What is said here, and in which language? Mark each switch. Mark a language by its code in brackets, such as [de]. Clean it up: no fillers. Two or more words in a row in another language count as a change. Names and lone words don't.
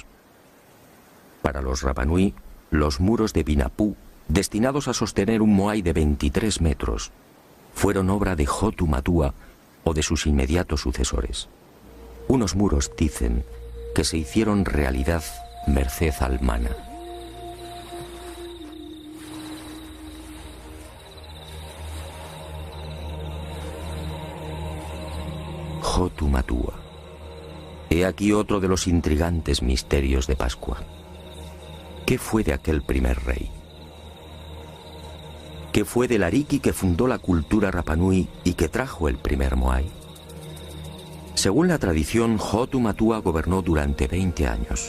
[es] Para los Rapanui, los muros de Binapú, destinados a sostener un moai de 23 metros, fueron obra de Hotu Matua o de sus inmediatos sucesores. Unos muros, dicen, que se hicieron realidad merced al mana. Hotu Matua. He aquí otro de los intrigantes misterios de Pascua. ¿Qué fue de aquel primer rey? ¿Qué fue del Ariki que fundó la cultura Rapanui y que trajo el primer moai? Según la tradición, Hotu Matua gobernó durante 20 años.